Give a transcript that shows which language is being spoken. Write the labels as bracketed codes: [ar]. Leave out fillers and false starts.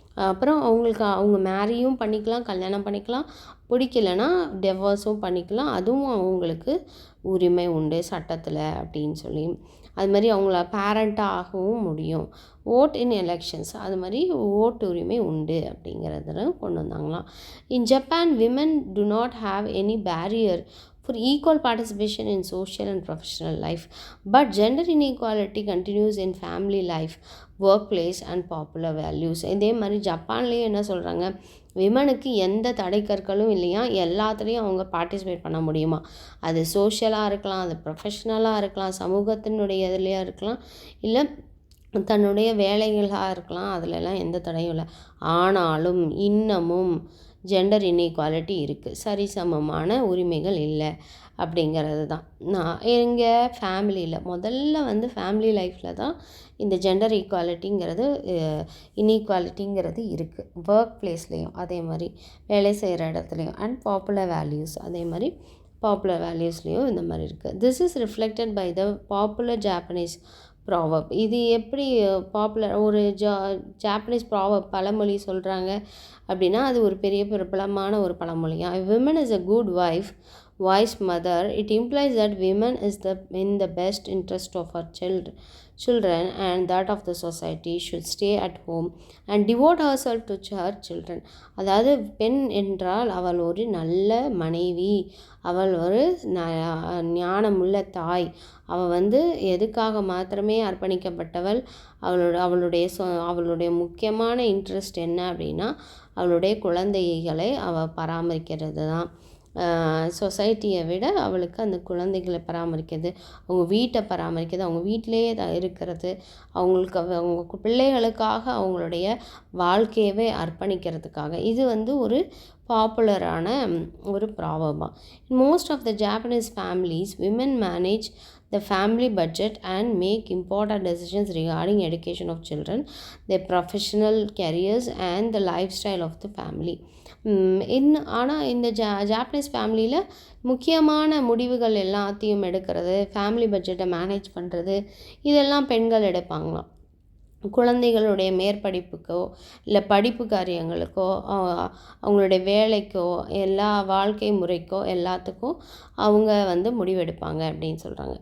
[ta] அப்புறம் அவங்க மேரியும் பண்ணிக்கலாம், கல்யாணம் பண்ணிக்கலாம், பிடிக்கலைன்னா டிவோர்ஸும் பண்ணிக்கலாம், அதுவும் அவங்களுக்கு உரிமை உண்டு சட்டத்தில் அப்படின்னு சொல்லி. அது மாதிரி அவங்கள பேரண்ட்டாக ஆகவும் முடியும். [en] vote in elections, [ta] அது மாதிரி ஓட்டு உரிமை உண்டு அப்படிங்கிறத கொண்டு வந்தாங்களாம். [en] In Japan women to not have any barrier for equal participation in social and professional life, but gender inequality continues in family life, workplace and popular values. [ta] இதே மாதிரி ஜப்பான்லேயும் என்ன சொல்கிறாங்க, விமனுக்கு எந்த தடைக்கற்களும் இல்லையா, எல்லாத்துலேயும் அவங்க பார்ட்டிசிபேட் பண்ண முடியுமா. அது சோஷியலாக இருக்கலாம், அது ப்ரொஃபஷ்னலாக இருக்கலாம், சமூகத்தினுடைய இதுலையா இருக்கலாம், இல்லை தன்னுடைய வேலைகளாக இருக்கலாம், அதிலெல்லாம் எந்த தடையும் இல்லை. ஆனாலும் இன்னமும் ஜெண்டர் இன்இக்வாலிட்டி இருக்குது, சரிசமமான உரிமைகள் இல்லை அப்படிங்கிறது தான். நான் எங்கள் ஃபேமிலியில் முதல்ல வந்து ஃபேமிலி லைஃப்பில் தான் இந்த ஜெண்டர் ஈக்குவாலிட்டிங்கிறது இன்இக்வாலிட்டிங்கிறது இருக்குது. ஒர்க் பிளேஸ்லேயும் அதே மாதிரி வேலை செய்கிற இடத்துலையும் [en] and popular values [ta] அதே மாதிரி பாப்புலர் வேல்யூஸ்லேயும் இந்த மாதிரி இருக்குது. [en] This is reflected by the popular Japanese proverb. [ta] இது எப்படி பாப்புலர் ஒரு ஜாப்பனீஸ் ப்ராவப் பழமொழி சொல்கிறாங்க அப்படின்னா அது ஒரு பெரிய பிரபலமான ஒரு பழமொழியாக. [en] Women is a good wife, wise mother. It implies that women is in the best interest of her children and that of the society, should stay at home and devote herself to her children. [ta] அதாவது பெண் என்றால் அவள் ஒரு நல்ல மனைவி, அவள் ஒரு ஞானமுள்ள தாய், அவள் வந்து எதுக்காக மாத்திரமே அர்ப்பணிக்கப்பட்டவள், அவளுடைய முக்கியமான இன்ட்ரெஸ்ட் என்ன அப்படின்னா அவளுடைய குழந்தைகளை அவள் பராமரிக்கிறது தான். சொசைட்டியை விட அவளுக்கு அந்த குழந்தைகளை பராமரிக்கிறது, அவங்க வீட்டை பராமரிக்கிறது, அவங்க வீட்டிலேயே இருக்கிறது, அவங்களுக்கு அவங்க பிள்ளைகளுக்காக அவங்களுடைய வாழ்க்கையவே அர்ப்பணிக்கிறதுக்காக, இது வந்து ஒரு பாப்புலரான ஒரு ப்ராவர்பா. [en] In most of the Japanese families women manage the family budget and make important decisions regarding education of children, their professional careers and the lifestyle of the family. [ta] ஆனால் இந்த ஜாப்பனீஸ் ஃபேமிலியில் முக்கியமான முடிவுகள் எல்லாத்தையும் எடுக்கிறது, ஃபேமிலி பட்ஜெட்டை மேனேஜ் பண்ணுறது, இதெல்லாம் பெண்கள் எடுப்பாங்களாம். குழந்தைகளுடைய மேற்படிப்புக்கோ இல்லை படிப்பு காரியங்களுக்கோ அவங்களுடைய வேலைக்கோ எல்லா வாழ்க்கை முறைக்கோ எல்லாத்துக்கும் அவங்க வந்து முடிவெடுப்பாங்க அப்படின்னு சொல்கிறாங்க.